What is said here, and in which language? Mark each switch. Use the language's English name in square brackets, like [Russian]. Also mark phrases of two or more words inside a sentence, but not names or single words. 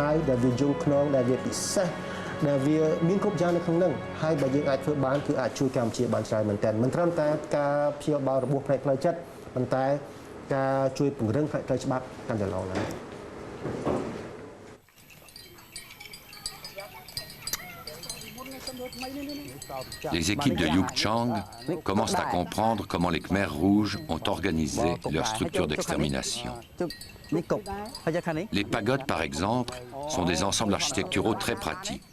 [Khmer] វដែលវាយងខ្នងដែលវាពិសេសដែលវាមានគ្រប់យ៉ាងនៅក្នុងហ្នឹងហើយបើយើងអាចធ្វើបានគឺអាចជួយកម្ពុជាបានច្រើនមែនតើមិនត្រឹមតែការព្យាបាលរបួសផ្នែកផ្លូវចិត្តប៉ុន្តែការជួយពង្រឹងផ្នែកផ្លូវច្បាប់កាន់តែល្អឡើង [French] Les équipes de Youk Chang commencent à comprendre comment les Khmers rouges ont organisé leur structure d'extermination. Les pagodes, par exemple, sont des ensembles architecturaux très pratiques.